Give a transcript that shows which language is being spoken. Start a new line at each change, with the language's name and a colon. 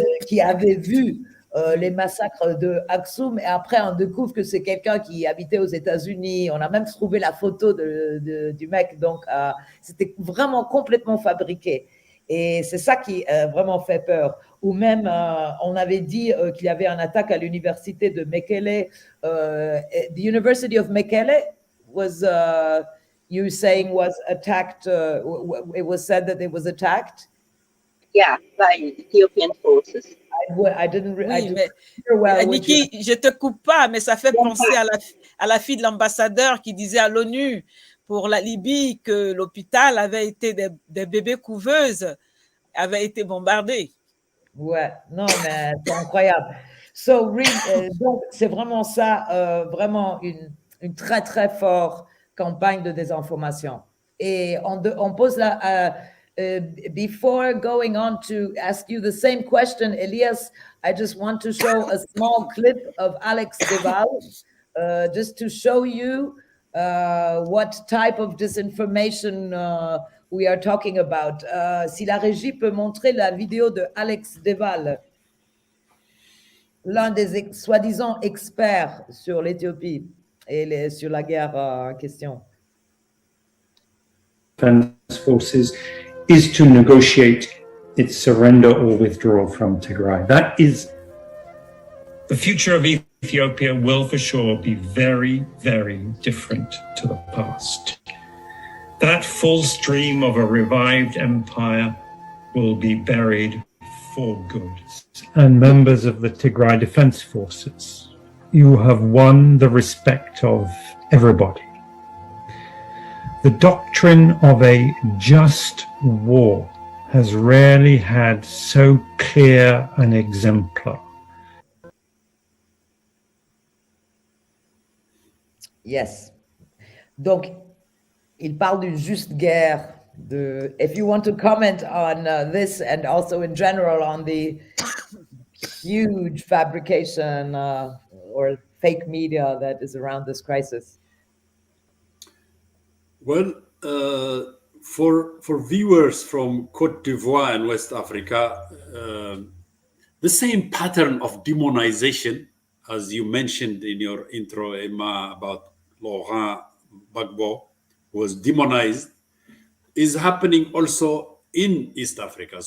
French: qui avait vu les massacres de Aksum, et après on découvre que c'est quelqu'un qui habitait aux États-Unis. On a même trouvé la photo du mec, donc c'était vraiment complètement fabriqué. Et c'est ça qui vraiment fait peur. Ou même, on avait dit qu'il y avait une attaque à l'université de Mekele.
English: The University of Mekele was, you saying, was attacked. It was said that it was attacked. Yeah, by Ethiopian forces. I didn't
French: Oui,
English: hear well.
French: Niki, je te coupe pas, mais ça fait penser à la fille de l'ambassadeur qui disait à l'ONU pour la Libye que l'hôpital avait été des bébés couveuses avaient été bombardés. Ouais, non, mais c'est incroyable. Donc, c'est vraiment ça, vraiment une très, très forte campagne de désinformation. Et on pose la...
English: before going on to ask you the same question, Elias, I just want to show a small clip of Alex Deval, just to show you what type of disinformation we are talking about.
French: Si la régie peut montrer la vidéo de Alex Deval, l'un des soi-disant experts sur l'Éthiopie et sur la guerre en question.
English: Forces is to negotiate its surrender or withdrawal from Tigray. That is the future of Ethiopia will for sure be very, very different to the past. That full stream of a revived empire will be buried for good. And members of the Tigray Defense Forces, you have won the respect of everybody. The doctrine of a just war has rarely had so clear an exemplar. Yes.
French: Donc, il parle d'une juste guerre.
English: If you want to comment on this, and also in general on the huge fabrication or fake media that is around this crisis. Well, for viewers from Côte d'Ivoire and West Africa, the same pattern of demonization, as you mentioned in your intro, Emma, about Laurent Gbagbo was demonized, is happening also in East Africa.